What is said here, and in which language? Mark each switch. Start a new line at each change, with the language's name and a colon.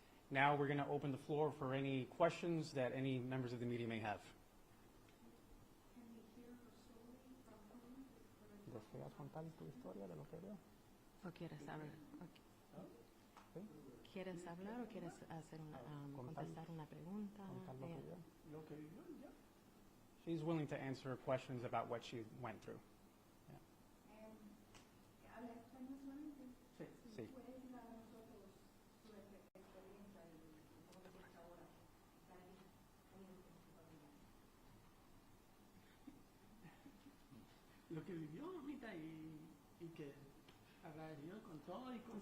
English: Now we're going to open the floor for any questions that any members of the media may have.
Spanish: ¿Deseas contar tu historia de lo que veo? ¿O quieres hablar? ¿Sí? ¿Quieres hablar o quieres hacer contestar una pregunta? Contar lo que vio.
English: She's willing to answer questions about what she went through.
Spanish: ¿Habla español solamente? Sí. ¿Puede ayudar a nosotros su experiencia y cómo se siente ahora estar aquí con su familia? Lo que vivió, mamita, y que agradecido con todo y con